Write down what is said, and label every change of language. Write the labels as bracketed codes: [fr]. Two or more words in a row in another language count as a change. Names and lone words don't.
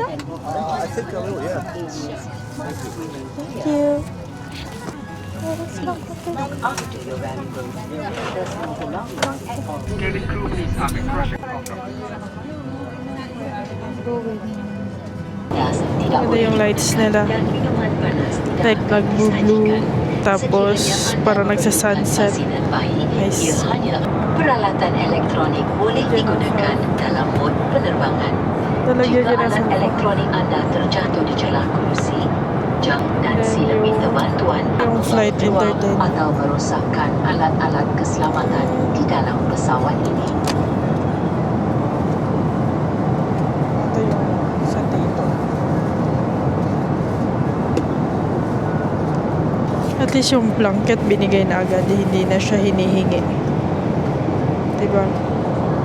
[en] I think I will, yeah. Thank you. Oh, that's not okay. Look after your valuables. Does not belong at all. Cabin crew, please have a crushing control. Going. [ms] Gas tidak [tl] Ito yung lights nila. [ms] dan minuman panas tidak [tl] Like nag-blue, tapos parang nagsa-sunset. [en] Nice. [ms] Ia hanya peralatan elektronik boleh digunakan dalam mod penerbangan. [tl] Talaga [ms] Jika [tl] ganun [ms] alat [tl] sa [ms] elektronik anda terjatuh di celah kerusi, jam dan sila minta bantuan [tl] yung [ms] untuk [tl] flight [ms] membuang [tl] entertain. [ms] atau merosakkan alat-alat keselamatan di dalam pesawat ini. [tl] Ito yung sa dito. At least yung blanket binigay na agad, hindi na siya hinihingi. Diba?